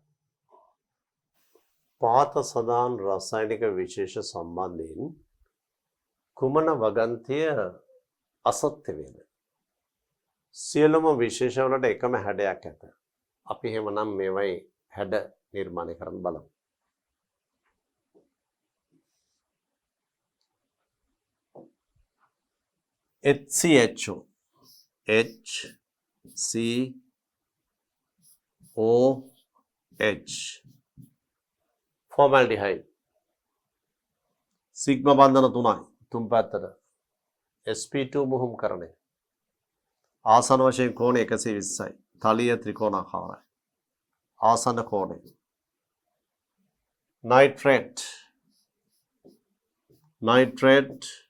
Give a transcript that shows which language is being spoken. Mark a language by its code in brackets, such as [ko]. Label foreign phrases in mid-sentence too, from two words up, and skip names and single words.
[si] පහත සඳහන් රසායනික විශේෂ සම්බන්ධයෙන් කුමන වගන්තිය අසත්‍ය වේද? සියලුම විශේෂ වලට එකම හැඩයක් ඇත. අපි එහෙමනම් මේවයි හැඩ නිර්මාණය කරන්න බලමු. HCHO HCOH formaldehyde සිග්මා බන්ධන 3යි තුන් පැත්තට sp2 මුහුම් කරණය ආසන වශයෙන් කෝණ 120යි තලීය ත්‍රිකෝණාකාරයි ආසන කෝණය නයිට්‍රේට්